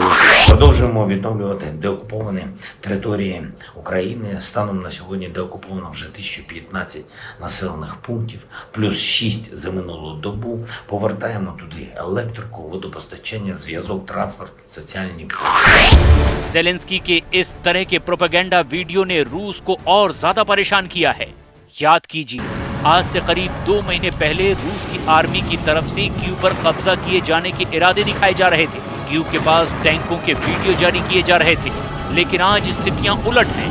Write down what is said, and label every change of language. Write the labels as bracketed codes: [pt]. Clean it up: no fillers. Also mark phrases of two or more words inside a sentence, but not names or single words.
[uk] Продовжуємо відновлювати деокуповані території України. Станом на сьогодні деокуповано вже 1015 населених пунктів, плюс 6 за минулу добу. Повертаємо туди електрику, водопостачання, зв'язок, транспорт, соціальні послуги. [hi] जेलेंस्की के इस तरह के प्रोपेगेंडा वीडियो ने रूस को और ज्यादा परेशान किया है। याद कीजिए, आज से करीब 2 महीने पहले रूस की आर्मी की तरफ से कीव पर कब्जा किए जाने के इरादे दिखाए जा रहे थे। कीव के पास टैंकों के वीडियो जारी किए जा रहे थे, लेकिन आज स्थितियां उलट हैं।